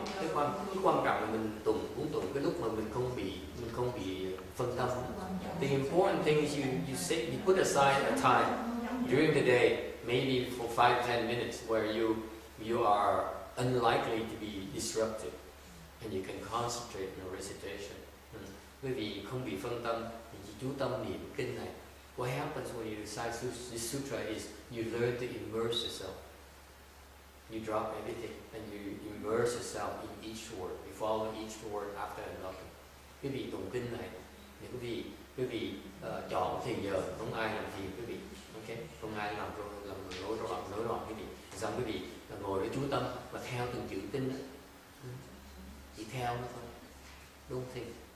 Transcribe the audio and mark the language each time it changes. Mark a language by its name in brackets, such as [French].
[Vietnamese] Cái quan trọng là mình muốn tụng cái lúc mà mình không bị phân tâm. [English] The important thing is you put aside a time during the day, maybe for 5-10 minutes, where you are unlikely to be disrupted, and you can concentrate on your recitation. [Vietnamese] Quý vị không bị phân tâm, thì chỉ chú tâm niệm kinh này. [English] What happens when you recite this sutra is you learn to immerse yourself. You drop everything and you immerse yourself in each word. You follow each word after another. [Vietnamese] Quý vị tụng kinh này, thì quý vị chọn thì giờ không ai làm phiền quý vị, [English] ok? [Vietnamese] Không ai làm rối loạn quý vị. Xong quý vị ngồi để chú tâm và theo từng chữ kinh đó. Chỉ theo nó thôi. [English] Don't think.